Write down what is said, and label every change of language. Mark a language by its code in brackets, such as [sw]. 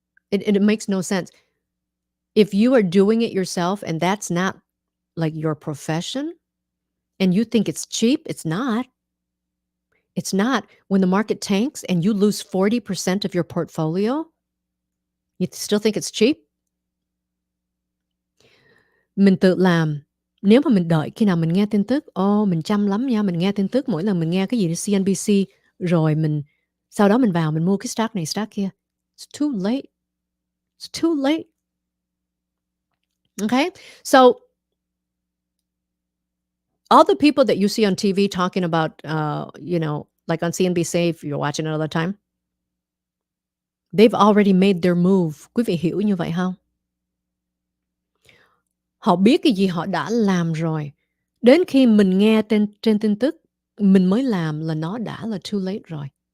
[en] It makes no sense. If you are doing it yourself and that's not like your profession and you think it's cheap, it's not. It's not. When the market tanks and you lose 40% of your portfolio, you still think it's cheap? [vi] Mình tự làm. Nếu mà mình đợi khi nào mình nghe tin tức, mình chăm lắm nha, mình nghe tin tức mỗi lần mình nghe cái gì trên CNBC rồi sau đó mình vào mình mua cái stock này, stock kia. [en] It's too late. It's too late. Okay? So all the people that you see on TV talking about, like on CNBC, if you're watching it all the time, they've already made their move. [vi] Quý vị hiểu như vậy không? Họ biết cái gì họ đã làm rồi. Đến khi mình nghe trên tin tức, mình mới làm là nó đã là too late rồi.